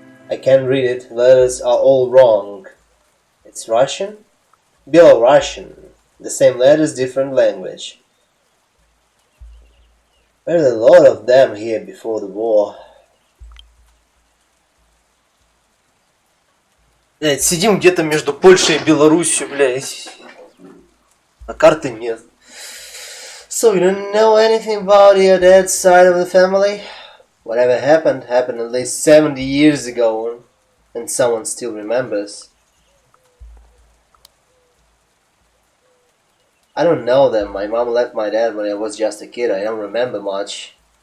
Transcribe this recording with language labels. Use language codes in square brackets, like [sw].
[en] I can't read it, the letters are all wrong. It's Russian? Belarusian. The same letters, different language. There's a lot of them here before the war. [ru] Блять, сидим где-то между Польшей и Беларусью, блять. А карты нет. [en] So you don't know anything about your dad's side of the family? Whatever happened at least 70 years ago, and someone still remembers. I don't know them. My mom left my dad when I was just a kid. I don't remember much.